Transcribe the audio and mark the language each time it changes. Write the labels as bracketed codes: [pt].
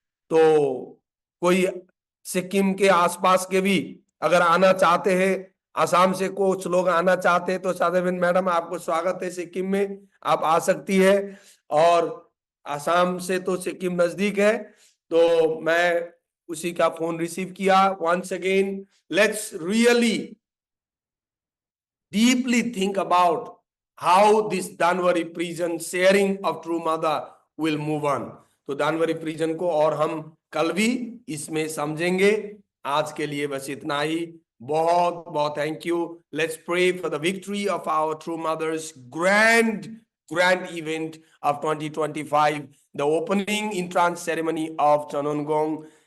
[hi] तो कोई सिक्किम के आसपास के भी अगर आना चाहते हैं, आसाम से कुछ लोग आना चाहते हैं, तो साधेबेन मैडम आपको स्वागत है सिक्किम में, आप आ सकती है। और आसाम से तो सिक्किम नजदीक है, तो मैं उसी का फोन रिसीव किया। [en] Once again let's really deeply think about how this Danwari prison sharing of True Mother will move on. [hi] तो दानवरी प्रिजन को और हम कल भी इसमें समझेंगे। आज के लिए बस इतना ही। बहुत बहुत thank you. [en] Let's pray for the victory of our True Mother's grand event of 2025, the opening entrance ceremony of Chanongong।